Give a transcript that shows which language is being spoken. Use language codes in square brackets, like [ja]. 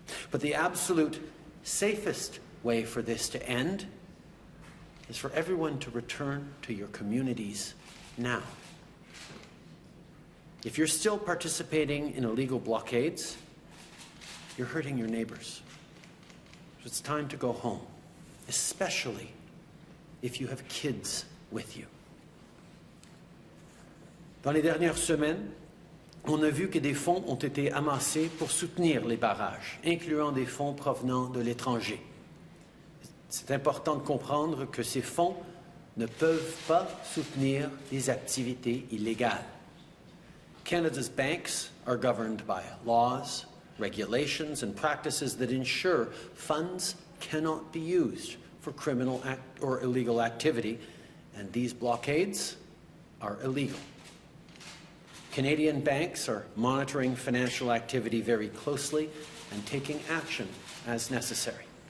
[en] But the absolute safest way for this to end is for everyone to return to your communities now. If you're still participating in illegal blockades, you're hurting your neighbors. So it's time to go home, especially if you have kids with you. [fr] Dans les dernières semaines, on a vu que des fonds ont été amassés pour soutenir les barrages, incluant des fonds provenant de l'étranger. C'est important de comprendre que ces fonds ne peuvent pas soutenir des activités illégales. [en] Canada's banks are governed by laws, regulations, and practices that ensure funds cannot be used for criminal or illegal activity, and these blockades are illegal. Canadian banks are monitoring financial activity very closely and taking action as necessary.